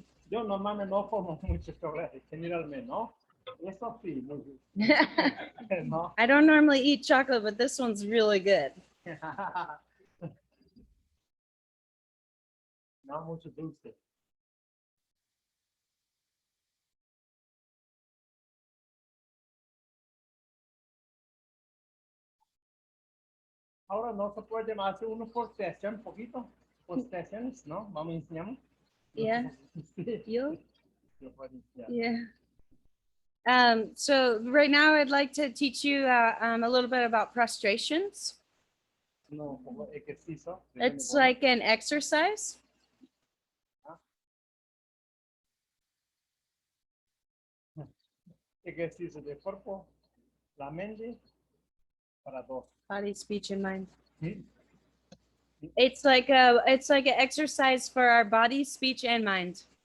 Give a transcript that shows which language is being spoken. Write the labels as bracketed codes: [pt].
[es] Yo normalmente no como mucho chocolate, generalmente, ¿no? Eso sí, muy bien. ¿No? [en] I don't normally eat chocolate, but this one's really good. [es] No mucho dulce. Ahora no se puede hacer uno por sesión, poquito, por sesiones, ¿no? Vamos a enseñar. [en] Yeah. [es] Sí. [en] You? [es] Yo puedo enseñar. [en] Yeah. So right now I'd like to teach you a little bit about prostrations. [es] No, como ejercicio. [en] It's like an exercise. [es] Ejercicio de cuerpo, la mente, para dos. [en] Body, speech, and mind. [es] ¿Sí? [en] It's like an exercise for our body, speech, and mind,